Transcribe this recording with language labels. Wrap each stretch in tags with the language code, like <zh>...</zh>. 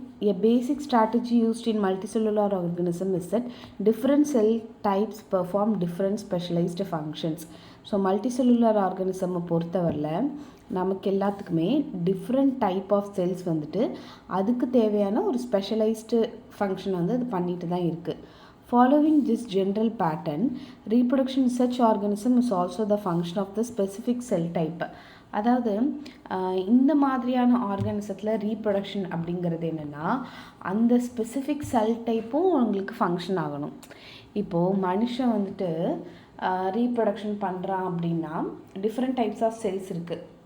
<en>A basic strategy used in multicellular organism is that different cell types perform different specialized functions.</en> <ta>So multicellular ஆர்கானிசமை பொறுத்தவரையில் நமக்கு எல்லாத்துக்குமே different type of cells வந்துட்டு அதுக்கு தேவையான ஒரு specialised function வந்து அது பண்ணிட்டு தான் இருக்குது.</ta> <en>Following this general pattern, reproduction in such organism is also the function of the specific cell type.</en> <ta>அதாவது இந்த மாதிரியான ஆர்கானிசத்தில் ரீப்ரொடக்ஷன் அப்படிங்கிறது என்னென்னா அந்த ஸ்பெசிஃபிக் செல் டைப்பும் உங்களுக்கு ஃபங்க்ஷன் ஆகணும். இப்போது மனுஷன் வந்துட்டு ரீப்ரொடக்ஷன் பண்ணுறான் அப்படின்னா டிஃப்ரெண்ட் டைப்ஸ் ஆஃப் செல்ஸ் இருக்குது.</ta>